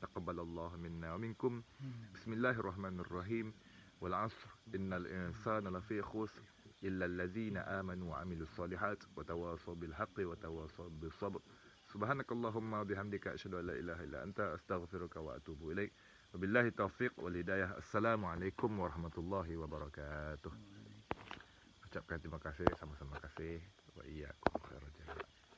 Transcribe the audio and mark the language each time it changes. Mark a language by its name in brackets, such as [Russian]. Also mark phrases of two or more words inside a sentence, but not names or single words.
[Arabic] تقبل الله منا ومنكم. بسم الله الرحمن الرحيم. والعصر إن الإنسان لفي خسر إلا الذين آمنوا وعملوا الصالحات وتواصوا بالحق وتواصوا بالصبر. سبحانك اللهم وبحمدك أشهد أن لا إله إلا أنت أستغفرك وأتوب إليك. وبالله التوفيق والهداية. السلام عليكم ورحمة الله وبركاته. [Indonesian] Ucapkan terima kasih, sama-sama kasih. [Arabic] وإياكم خير الجزاء.